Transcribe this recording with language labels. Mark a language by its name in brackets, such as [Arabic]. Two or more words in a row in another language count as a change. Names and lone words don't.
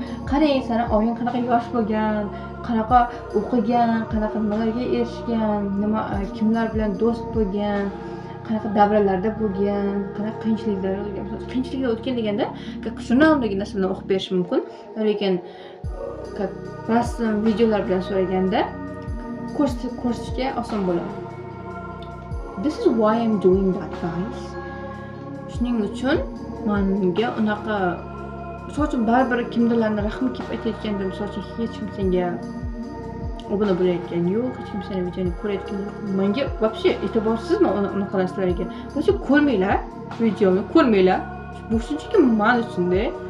[Uzbek] Qarang, sani oying qanaqa yosh bo'lgan, qanaqa o'qigan, qanaqa nimalarga erishgan, kimlar bilan do'st bo'lgan, qanaqa davralarda bo'lgan, qanaqa qiyinchiliklar o'tgan. Qiyinchiliklar o'tgan deganda, jurnaldagi narsalarni o'qib berish mumkin, lekin rasm, videolar bilan so'raganda ko'rsatishga oson bo'ladi. [English] This is why I'm doing that, guys. [Uzbek] Shuning uchun menga unaqa misol uchun baribir kimdirlarni rahmi kelib aytayotganda, misol uchun hech kim senga obuna bo'layotgan yo'q, hech kim seni videoni ko'rayotgan yo'q. Menga вообще e'tiborsizman unaqa narsalarga. Bo'lsa ko'rmanglar, videomni ko'rmanglar. Bu shunchaki men uchun-da.